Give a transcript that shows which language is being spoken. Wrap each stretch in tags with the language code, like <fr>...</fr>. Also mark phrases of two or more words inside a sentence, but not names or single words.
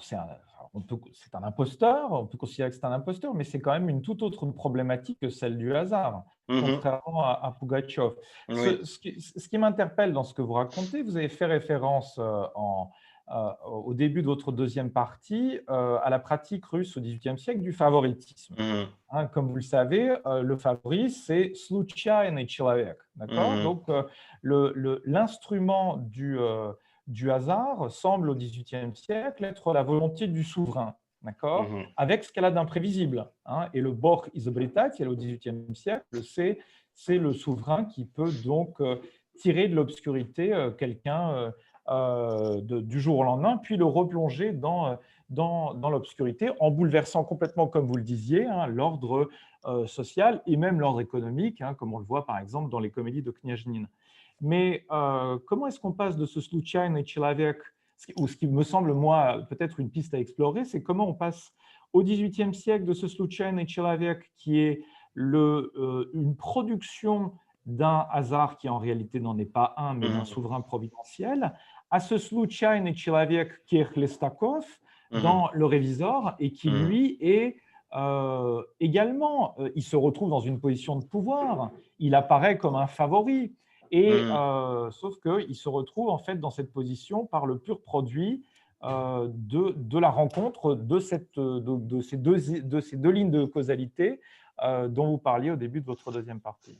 <fr>C'est un imposteur, on peut considérer que c'est un imposteur, mais c'est quand même une toute autre problématique que celle du hasard, contrairement à Pugatchov. Oui. Ce qui m'interpelle dans ce que vous racontez, vous avez fait référence au début de votre deuxième partie à la pratique russe au XVIIIe siècle du favoritisme. Comme vous le savez, le favori, c'est</fr> <ru>случайный человек.</ru> <fr>Donc, l'instrument du hasard semble au XVIIIe siècle être la volonté du souverain, avec ce qu'elle a d'imprévisible. Et le</fr> <ru>Бог изобретатель</ru> <fr>au XVIIIe siècle, c'est le souverain qui peut donc tirer de l'obscurité quelqu'un du jour au lendemain, puis le replonger dans l'obscurité en bouleversant complètement, comme vous le disiez, l'ordre social et même l'ordre économique, comme on le voit par exemple dans les comédies de Kniazhnin. Mais comment est-ce qu'on passe de ce</fr> <ru>случайный человек,</ru> <fr>ou ce qui me semble, moi, peut-être une piste à explorer, c'est comment on passe au XVIIIe siècle de ce</fr> <ru>случайный человек</ru> <fr>qui est une production d'un hasard qui en réalité n'en est pas un, mais d'un souverain providentiel, à ce</fr> <ru>случайный человек</ru> <fr>qui est Chlestakov dans Le Révisor et qui, lui, est également, il se retrouve dans une position de pouvoir, il apparaît comme un favori. Et sauf qu'il se retrouve en fait dans cette position par le pur produit de la rencontre de ces deux lignes de causalité dont vous parliez au début de votre deuxième partie.</fr>